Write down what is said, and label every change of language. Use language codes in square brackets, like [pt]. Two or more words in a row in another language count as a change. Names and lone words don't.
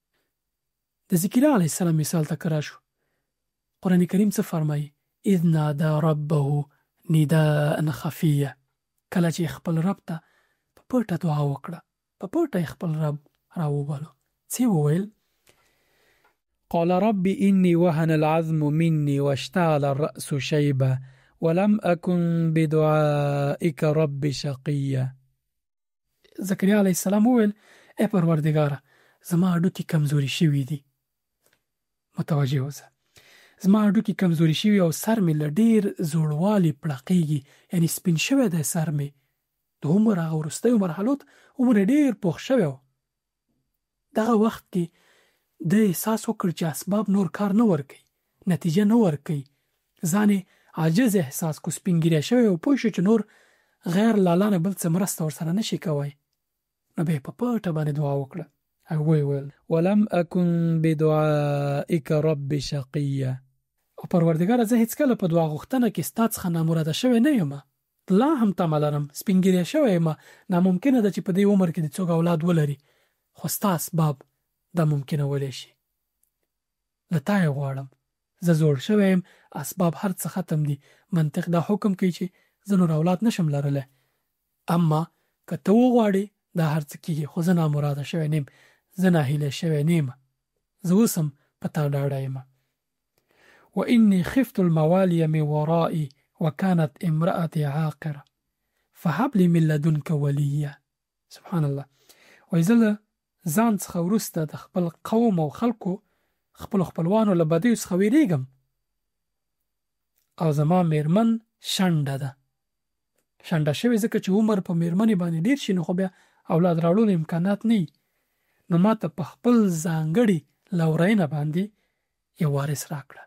[ps] د ذکریا [ar] علیه السلام [ps] مثال ته که راشو، قرآن کریم څه فرمایي؟ [ar] اذ نادا ربه نداء خفیه، [ps] کله چې خپل رب ته په پټه دعا وکړه، په پټه خپل رب راوبلو. څه وویل؟ [ar] قال رب إني وهن العظم مني واشتعل الرأس شيبا ولم أكن بدعائك رب شقيا. [ps] زکریا [ar] علیه السلام [ps] وویل ای پروردګاره، زما هډوکي کمزوري شوي دي، متوجه اوسه، زما هډوکي کمزوري شوي او سر مې له ډېر زوړوالي پړقېږي، یعنی سپین شوی دی سر مې. د عمر هغه وروستیو مرحلو ته عمر یې ډېر پوخ شوی و. دغه وخت کې د احساس وکړ چې اسباب نور کار نه ورکوي، نتیجه نه ورکوي، ځان عاجز احساس کو، سپینګیری شوی او پوه شو چې نور غیر لاله نه بل څه مرسته ورسره نشي کوی، نو به په پټه باندې دعا وکړه او ویل [ar] ولم اكن بدعائك رب شقيا. [ps] او پروردګار زه هیڅ کله په دعا غوښتنه کې ستاسو څخه نامراده شوی نه یم، لا هم تمه لرم، سپینګیری شوی یم، ناممکنه ده چې په دې عمر کې د څوک اولاد ولري، خو ستاسو اسباب دا ممکنه ولې شي. لته یې غواړم، زه زوړ شوی یم، اسباب هر څه ختم دي، منطق دا حکم کوي چې زه نور اولاد نشم لرلی، اما که ته وغواړې دا هر څه کېږي، خو زه نامراده شوی نیم، زه ناهیلی شوی نیم، زه اوس هم په تا ډاډه یم. [ar] وإني خفت الموالي من ورائي وكانت امرأتي عاقرة فهب لي من لدنك وليا. سبحان الله. [ps] وإذا ځان څخه وروسته د خپل قوم او خلکو خپلوانو له بدیو څخه ویریږم او زما میرمن شنډه ده. شنډه شوې ځکه چې عمر په میرمنې باندې ډیر شي، نو خو بیا اولاد راوړلو امکانات نه وي، نو ما ته په خپل ځانګړي لورینه باندې یو وارث راکړه.